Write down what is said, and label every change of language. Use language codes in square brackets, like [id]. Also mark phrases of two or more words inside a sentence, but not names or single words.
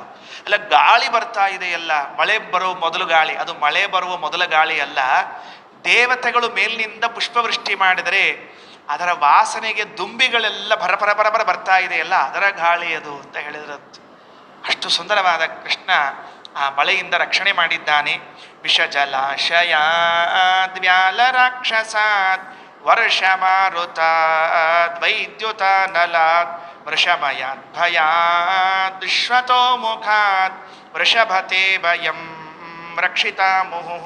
[kn] ಅಲ್ಲ, ಗಾಳಿ ಬರ್ತಾ ಇದೆಯಲ್ಲ, ಮಳೆ ಬರುವ ಮೊದಲು ಗಾಳಿ, ಅದು ಮಳೆ ಬರುವ ಮೊದಲ ಗಾಳಿ ಅಲ್ಲ. ದೇವತೆಗಳು ಮೇಲಿನಿಂದ ಪುಷ್ಪವೃಷ್ಟಿ ಮಾಡಿದರೆ ಅದರ ವಾಸನೆಗೆ ದುಂಬಿಗಳೆಲ್ಲ ಬರ ಬರ್ತಾ ಇದೆಯಲ್ಲ, ಅದರ ಗಾಳಿ ಅದು ಅಂತ ಹೇಳಿದ್ರಂತೆ. ಅಷ್ಟು ಸುಂದರವಾದ ಕೃಷ್ಣ ಆ ಮಳೆಯಿಂದ ರಕ್ಷಣೆ ಮಾಡಿದ್ದಾನೆ. [sa] ವಿಷ ಜಲಾಶಯಾದ್ ವ್ಯಾಲ ರಾಕ್ಷಸಾದ್ ವರ್ಷ ಮಾರುತಾದ್ ವೈದ್ಯುತ ನಲಾದ್ ವೃಷಮಯಾದ್ ಭಯಾದ್ ವಿಶ್ವತೋ ಮುಖಾದ್ ವೃಷಭತೆ ಭಯಂ ರಕ್ಷಿತಾ ಮುಹುಃ.